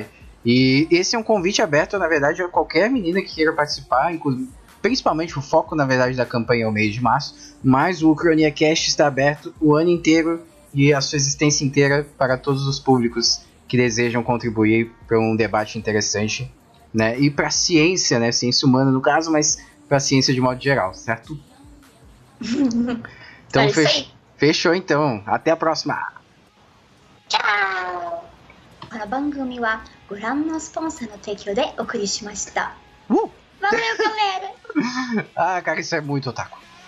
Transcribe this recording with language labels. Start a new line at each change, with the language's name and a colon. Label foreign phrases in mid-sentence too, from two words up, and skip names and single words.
Portuguese: E esse é um convite aberto, na verdade, a qualquer menina que queira participar, principalmente o foco, na verdade, da campanha é o mês de março, mas o Ucrania Cast está aberto o ano inteiro e a sua existência inteira para todos os públicos que desejam contribuir para um debate interessante, né? E para a ciência, né? Ciência humana no caso, mas para a ciência de modo geral, certo? Então, É isso aí. fechou então. Até a próxima. Tchau!
Japanese: この番組はご覧のスポンサーの提供でお送りしました。
Portuguese: Valeu, galera! Ah, cara, isso é muito otaku.